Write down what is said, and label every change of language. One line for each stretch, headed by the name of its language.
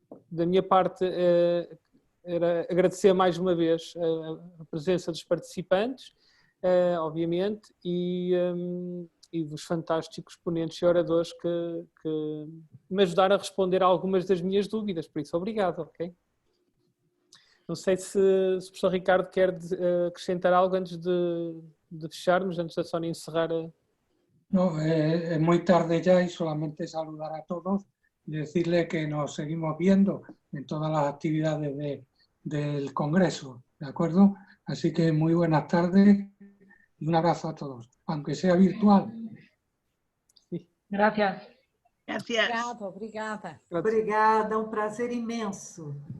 Portuguese: Da minha parte, era agradecer mais uma vez a presença dos participantes, obviamente, e dos fantásticos ponentes e oradores que me ajudaram a responder a algumas das minhas dúvidas, por isso, obrigado, ok? Não sei se o professor Ricardo quer acrescentar algo antes de fecharmos, antes da Sónia encerrar.
Spanish: No, es muy tarde ya y solamente saludar a todos y decirle que nos seguimos viendo en todas las actividades del Congreso, ¿de acuerdo? Así que muy buenas tardes y un abrazo a todos, aunque sea virtual. Sí. Gracias. Gracias.
Portuguese: Obrigada. Obrigada, é um prazer imenso.